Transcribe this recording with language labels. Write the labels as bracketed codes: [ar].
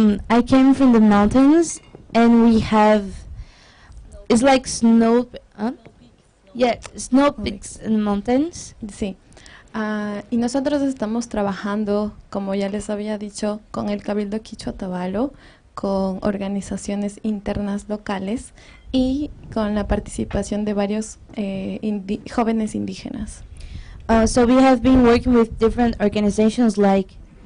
[en] I came from the mountains, and we have, it's like snow, yeah, snow peaks in the mountains. [es] Sí. Y nosotros estamos trabajando, como ya les había dicho, con el Cabildo Quichua Tabalo, con organizaciones internas locales y con la participación de varios jóvenes indígenas. [en] So we have been working with different organizations like